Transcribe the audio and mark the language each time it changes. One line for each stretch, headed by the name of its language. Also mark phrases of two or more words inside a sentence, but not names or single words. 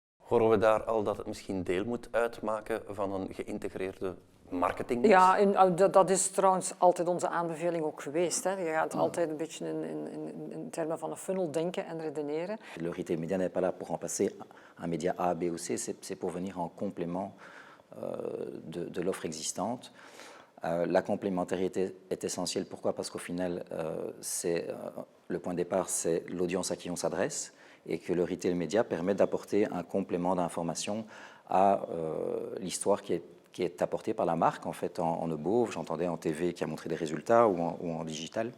Dutch: Horen we daar al dat het misschien deel moet uitmaken van een geïntegreerde marketing? Ja, dat is trouwens altijd onze aanbeveling ook geweest. Hè. Je gaat altijd een beetje in termen van een funnel denken en redeneren.
French: Le retail média n'est pas là pour remplacer un média A, B ou C, c'est pour venir en complément de l'offre existante. La complémentarité est essentielle. Pourquoi? Parce qu'au final, le point de départ, c'est l'audience à qui on s'adresse et que le retail média permet d'apporter un complément d'information à l'histoire qui est apportée par la marque, en fait, en EBOV, j'entendais en TV qui a montré des résultats ou en digital.